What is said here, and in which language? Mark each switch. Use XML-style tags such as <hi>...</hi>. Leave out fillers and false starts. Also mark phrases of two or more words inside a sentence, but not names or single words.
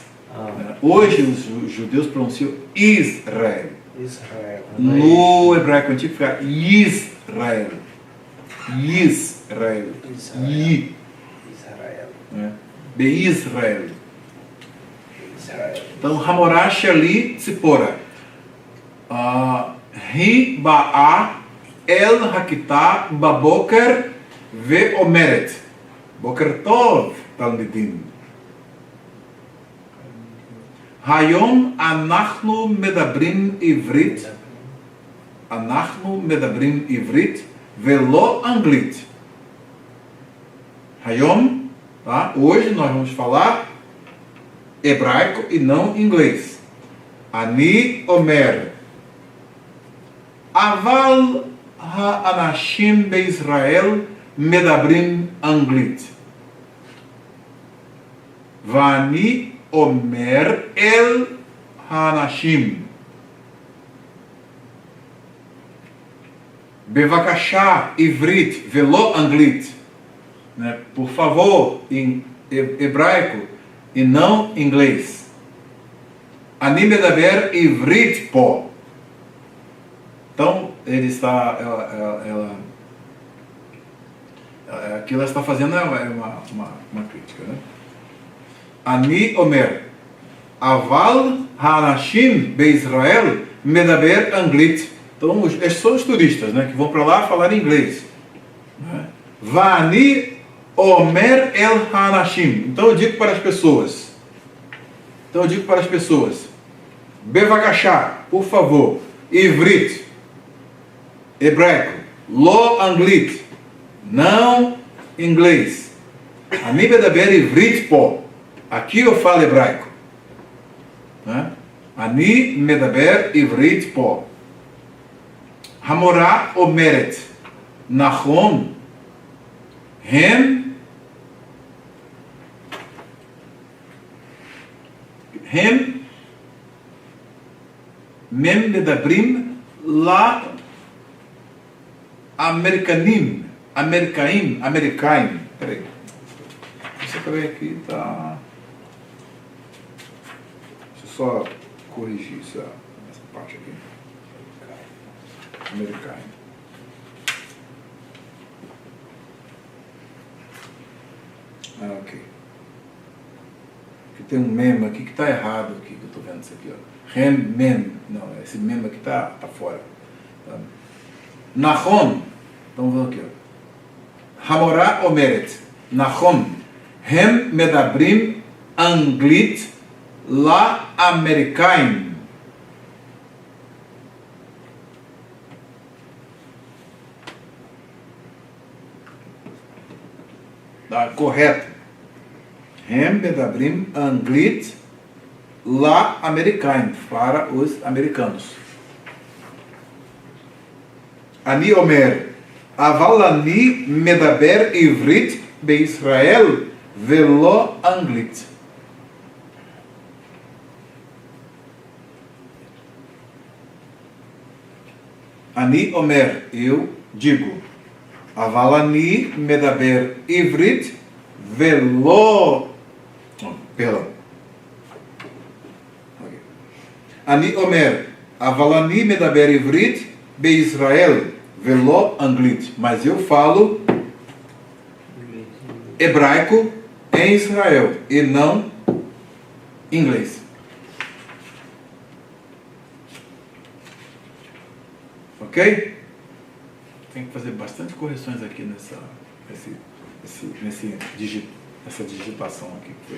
<pt>Hoje os judeus pronunciam Israel. Israel. No hebraico antigo fica Israel. Israel. I. Israel. B Israel. Israel. Então,</pt> <he>המורה, שלי, ציפורה. היא, באה, אל, הכיתה, בבוקר, ו, אומרת. בוקר טוב, תלמידים. היום, אנחנו, מדברים, עברית. אנחנו, מדברים, עברית, ולא, אנגלית. Hayom,</he> <pt>tá? Hoje nós vamos falar hebraico e não inglês.</pt> <he>אני אומר. אבל האנשים בישראל מדברים אנגלית. ואני אומר אל האנשים. בבקשה, עברית, ולא אנגלית.</he> <pt>Né? Por favor, em hebraico e não inglês.</pt> <he>אני מדבר עברית פה.</he> <pt>Então, ele está, aqui ela está fazendo uma crítica, né?</pt> <he>אני אומר, אבל האנשים בישראל מדבר אנגלית.</he> <pt>Então, estes são os turistas, né, que vão para lá falar inglês.</pt> <he>ואני אומר אל האנשים.</he> <pt>Então, eu digo para as pessoas. Bevakashá, por favor. Ivrit, hebraico.</pt> <he>לא אנגלית,</he> <pt>não inglês.</pt> <he>אני מדבר עברית פה.</he> <pt>Aqui eu falo hebraico.</pt> <he>אני מדבר עברית פה. המורה אומרת. נכון. הם מם מדברים לאמריקנים.</he> <pt>Peraí. Deixa eu ver aqui, tá. Deixa eu só corrigir essa parte aqui.</pt> <he>Americaim. Ok.</he> <pt>Aqui tem um mem aqui que está errado aqui, que eu estou vendo isso aqui, ó. Mem. Não, esse mem aqui está fora. Tá? Nachon. Então vamos aqui, ó.</pt> <he>המורה אומרת. נכון. הם מדברים אנגלית לאמריקאים.</he> <pt>Correto.</pt> <he>הם מדברים אנגלית לאמריקאים,</he> <pt>para os americanos.</pt> <he>אני אומר, אבל אני מדבר עברית בישראל ולא אנגלית. אני אומר,</he> <pt>eu digo.</pt> <he>אבל אני מדבר עברית ולא.</he> <pt>Perdão. Okay.</pt> <he>אני אומר, אבל אני מדבר עברית בישראל ולא אנגלית.</he> <pt>Mas eu falo hebraico em Israel e não inglês. Ok? Tem que fazer bastante correções aqui nessa digitação aqui.</pt>